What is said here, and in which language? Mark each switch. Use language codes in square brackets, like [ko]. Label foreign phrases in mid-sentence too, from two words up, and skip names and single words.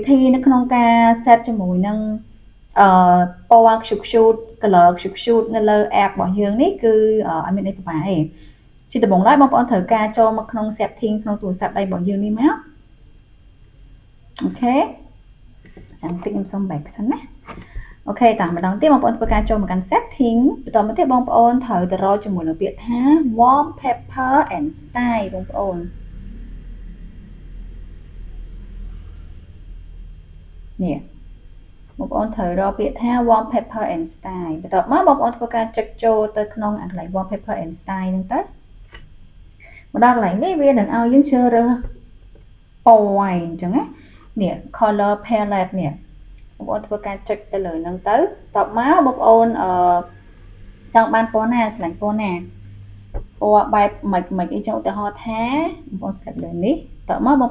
[km] ធីនៅក្នុងការ set ជាមួយនឹងពណ៌ខ្ជូត color ខ្ជូតនៅលើ app របស់យើងនេះគឺអត់មានអីពិបាកទេជាដំបូងឡើយបងប្អូនត្រូវការចូលមកក្នុង setting ក្នុងទូរស័ព្ទដៃរបស់យើងនេះមកអូខេចាំតិចខ្ញុំសុំ back សិនណាអូខេតាមម្ដងទៀតបងប្អូនធ្វើការចូលមកកាន់ setting បន្តមកទៀតបងប្អូនត្រូវទៅរកជាមួយនឹងពាក្យថា [en] wallpaper and style [km] បងប្អូន នេះបងប្អូនត្រូវរកពាក្យថា [en] wallpaper and style [km] បន្ទាប់មកបងប្អូនធ្វើការចុចចូលទៅក្នុងកន្លែង [en] wallpaper and style [km] ហ្នឹងទៅមកដល់កន្លែងនេះវានឹងឲ្យយើងជ្រើសរើសពណ៌អញ្ចឹងណានេះ [en] color palette [km] នេះបងប្អូន ធ្វើការចុចទៅលើហ្នឹងទៅបន្ទាប់មកបងប្អូនចង់បានពណ៌ណាស្រឡាញ់ពណ៌ណាពណ៌បែបមិនអីចឹងឧទាហរណ៍ថាបងប្អូន select លើនេះតើមកបង